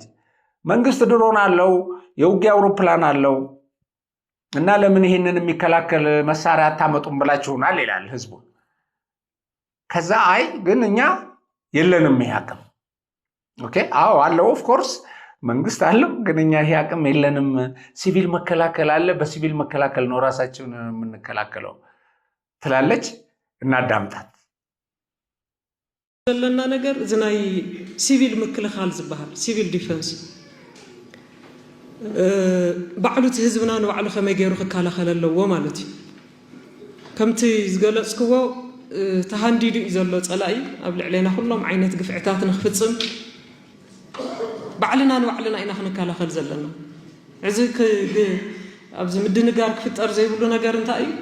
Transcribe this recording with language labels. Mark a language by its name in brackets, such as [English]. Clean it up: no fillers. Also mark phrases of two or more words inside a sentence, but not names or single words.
[Amharic] መንግስት ድሮን አለው፣ የውጊያ አውሮፕላን አለው እና ለምን ይሄንን የሚከላከል መሳሪያ አታመጡም ብላችሁናል ይላል ህዝቡ። ከዛ አይ ግን እኛ የለንም ይሄ አቅም። ኦኬ አዎ አለው፣ [English] of course [Amharic] መንግስት አለው፣ ግን እኛ ይሄ አቅም የለንም። ሲቪል መከላከል አለ፣ በሲቪል መከላከል ነው ራሳችንን የምንከላከለው ትላለች። እናዳምጣት። [Tigrinya] ዘለና ነገር ዝናይ ሲቪል ምክልኻል ዝበሃል [English] civil defense [Tigrinya] ባዕሉት ህዝብና ንባዕሉ ከመይ ገይሩ ክከላኸል ኣለዎ ማለት እዩ። ከምቲ ዝገለጽክዎ ተሃንዲዱ እዩ ዘሎ ፀላኢ ኣብ ልዕልና ኩሎም ዓይነት ግፍዕታት ንክፍፅም ባዕልና ንባዕልና ኢና ክንከላኸል ዘለና። እዚ ኣብዚ ምድንጋር ክፍጠር ዘይብሉ ነገር እንታይ እዩ?